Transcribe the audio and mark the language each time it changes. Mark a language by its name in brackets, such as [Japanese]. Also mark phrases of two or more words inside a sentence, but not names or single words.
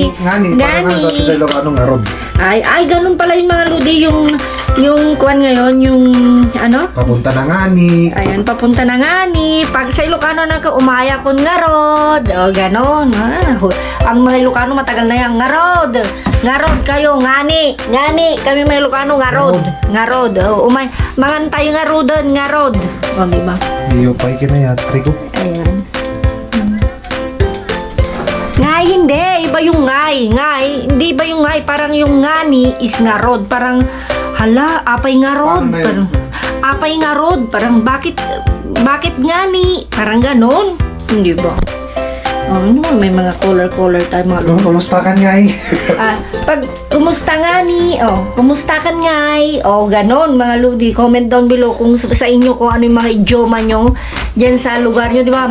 [Filipino] Ngani. Parang nga sa Ilocano nga rod. Ay, ganun pala yung mga ludi, yung kuwan ngayon, yung ano? Papunta na ngani. Ayan, papunta na ngani. [Iloko] Pag sa Ilocano na ka, umaya kon ngarod. [Filipino] O, ganon. Ang mga Ilocano matagal na yan, ngarod. Ngarod kayo, ngani. Ngani. Kami mga Ilocano, ngarod. Ngarod. [Iloko] O, mangan tayo ngarodan, ngarod. [Filipino] O, diba? Iyo pa ikinayat. Rico. Ayan. Ngay, hindi. Iba yung ngay. Ngay. Hindi iba yung ngay. Parang yung ngani is ngarod. Parang, hala, [Iloko] apay ngarod. [Filipino] Paano na yun? Parang, [Iloko] apay ngarod. [Filipino] Parang, bakit ngani? Parang ganon. Hindi ba? May mga color tayo mga lodi. Kumusta ka ngay? Pag kumusta ngani? Kumusta ka ngay? Ganon mga lodi. [English] Comment down below [Filipino] kung sa inyo kung ano yung mga idioma nyo dyan sa lugar nyo, di ba?